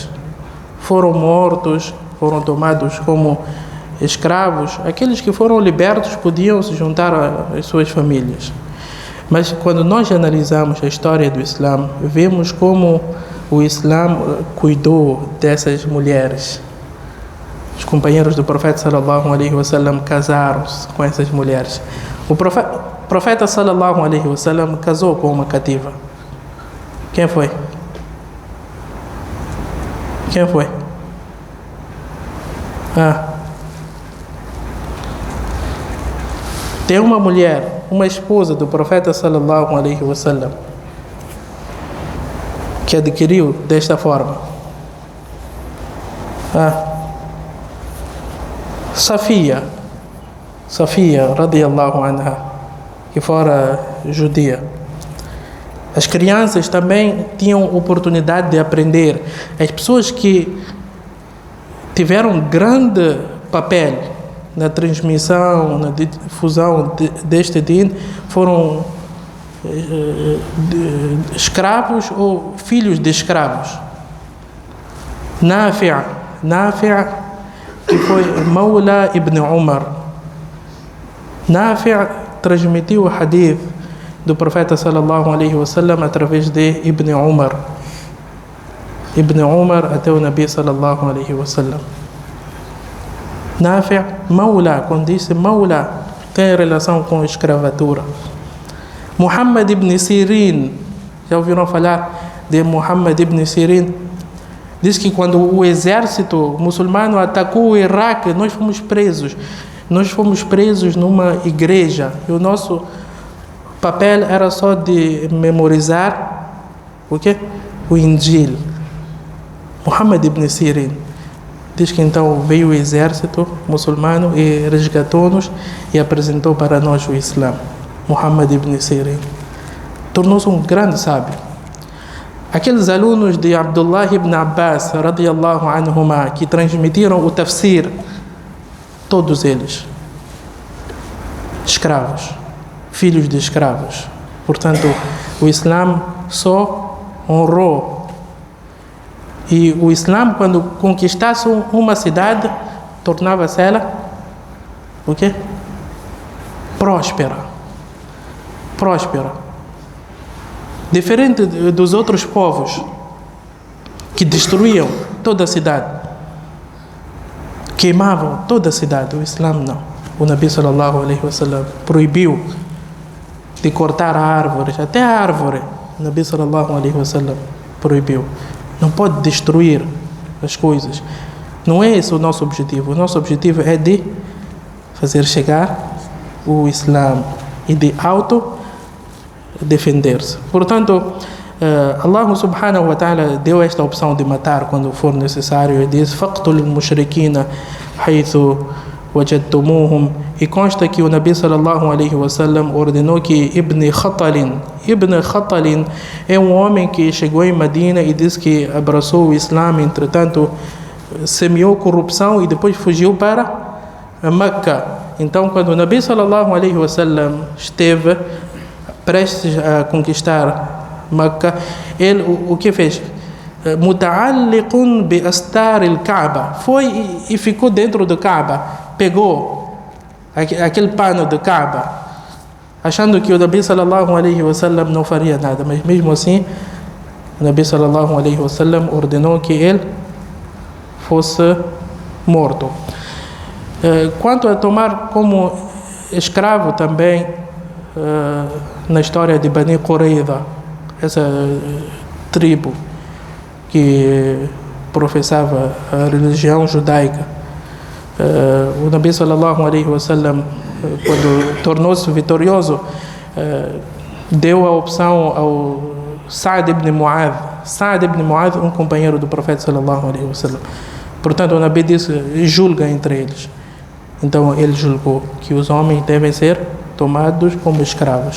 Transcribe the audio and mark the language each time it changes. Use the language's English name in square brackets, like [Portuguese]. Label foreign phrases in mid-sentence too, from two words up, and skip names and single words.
[Portuguese] Foram mortos, foram tomados como escravos. Aqueles que foram libertos podiam se juntar às suas famílias. Mas quando nós analisamos a história do Islã, vemos como o Islã cuidou dessas mulheres. Os companheiros do profeta [Arabic] صلى الله عليه وسلم [Portuguese] casaram-se com essas mulheres. O profeta, profeta [Arabic] صلى الله عليه وسلم [Portuguese] casou com uma cativa. Quem foi? Quem foi? Tem uma mulher, uma esposa do profeta [Arabic] صلى الله عليه وسلم, [Portuguese] que adquiriu desta forma. Safia [Arabic] رضي الله عنها, [Portuguese] que fora judia. As crianças também tinham oportunidade de aprender. As pessoas que tiveram grande papel na transmissão, na difusão deste din foram escravos ou filhos de escravos. Nafi', que foi Mawla ibn Umar. Nafi' transmitiu o hadith do profeta [Arabic] صلى الله عليه وسلم [Portuguese] através de Ibn Umar. Ibn Umar até o [Arabic] النبي صلى الله عليه وسلم. [Portuguese] Nafi', Mawla, quando disse Mawla, tem relação com escravatura. Muhammad ibn Sirin, já ouviram falar de Muhammad ibn Sirin? Diz que quando o exército muçulmano atacou o Iraque, nós fomos presos. Nós fomos presos numa igreja e o nosso papel era só de memorizar o quê? O Injil. Muhammad ibn Sirin diz que então veio o exército muçulmano e resgatou-nos e apresentou para nós o Islã. Muhammad ibn Sirin tornou-se um grande sábio. Aqueles alunos de Abdullah ibn Abbas [Arabic] رضي الله عنهما [Portuguese] que transmitiram o tafsir, todos eles escravos, filhos de escravos. Portanto, o Islã só honrou. E o Islã, quando conquistasse uma cidade, tornava-se ela o quê? Próspera. Diferente dos outros povos que destruíam toda a cidade, queimavam toda a cidade. O Islã não. O [Arabic] النبي صلى الله عليه وسلم [Portuguese] proibiu de cortar árvores, até a árvore. O [Arabic] النبي صلى الله عليه وسلم [Portuguese] proibiu. Não pode destruir as coisas. Não é esse o nosso objetivo. O nosso objetivo é de fazer chegar o Islã e de defender-se. Portanto, [Arabic] الله سبحانه وتعالى [Portuguese] deu esta opção de matar quando for necessário. Ele diz: [Arabic] "فاقتلوا المشركين حيث وجدتموهم", [Portuguese] e consta que o [Arabic] النبي صلى الله عليه وسلم [Portuguese] ordenou que Ibn Khatalin é um homem que chegou em Medina e diz que abraçou o Islã, entretanto semeou corrupção e depois fugiu para Meca. Então, quando o [Arabic] النبي صلى الله عليه وسلم [Portuguese] esteve prestes a conquistar Meca, ele o que fez? [Arabic] متعلق بأستار الكعبة, [Portuguese] foi e ficou dentro do Kaaba, pegou aquele pano do Kaaba, achando que o [Arabic] النبي صلى الله عليه وسلم [Portuguese] não faria nada, mas mesmo assim o [Arabic] النبي صلى الله عليه وسلم [Portuguese] ordenou que ele fosse morto. Quanto a tomar como escravo também, na história de Bani Qurayza, essa tribo que professava a religião judaica, o [Arabic] النبي صلى الله عليه وسلم, [Portuguese] quando tornou-se vitorioso, deu a opção ao Sa'd ibn Mu'adh, um companheiro do profeta [Arabic] صلى الله عليه وسلم. [Portuguese] Portanto, o Nabi disse: julga entre eles. Então ele julgou que os homens devem ser tomados como escravos.